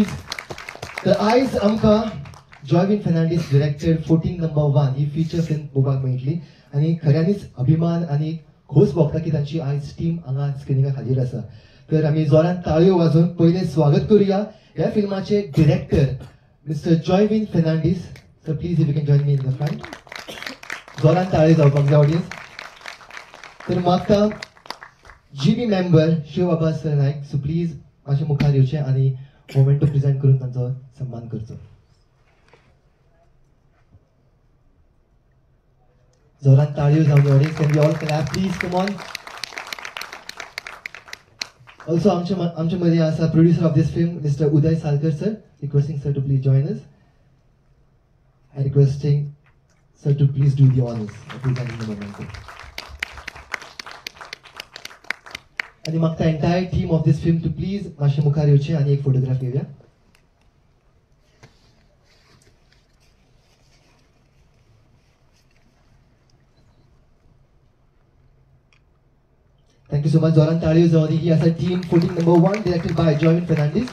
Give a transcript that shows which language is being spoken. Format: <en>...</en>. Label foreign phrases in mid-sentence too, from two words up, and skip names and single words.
<kok>तर आयज आमकां जॉयविन फर्नांडीस डिरेक्टेड 14 नंबर 1 ही</kok> <en>feature film</en> <kok>पळोवपाक मेळटली आणि खऱ्यांनीच अभिमान आणि खोस भोगता की तांची आयज टीम हांगा स्क्रिनिंगाक हाजीर आसा. तर आमी जोरान ताळयो वाजोवन पयले स्वागत करूया ह्या फिल्माचे डिरेक्टर मिस्टर जॉयविन फर्नांडीस.</kok> <en>Sir please if you can join me in the front.</en> <kok>जोरान ताळयो जावपाक जाय ऑडियन्स. तर मागता</kok> <en>GB member</en> <kok>शिवबाबा सर नायक</kok> <en>so please</en> <kok>मातशे मुखार येवचे आणि</kok> <en>memento present</en> <kok>करून तांचो सन्मान करचो. जोरान ताळयो जावंदी ऑडियन्स.</kok> <en>Can we all clap please. Come on. ऑल्सो</en> <kok>आमचे मध्ये आसा</kok> <en>producer of this film Mister Uday Salkar sir. Requesting sir to please join us. I requesting sir to please do the honors of presenting the memento.</en> <kok>आणि मग</kok> <en>the entire team of this film to please</en> <kok>माशे मुखार येवचे आणि एक फोटोग्राफ घेऊया.</kok> <en>Thank you so much.</en> <kok>जोरान ताळयो जावंदी. ही आसा</kok> <en>team 14 number 1 directed by जॉयविन फर्नांडीस.</en>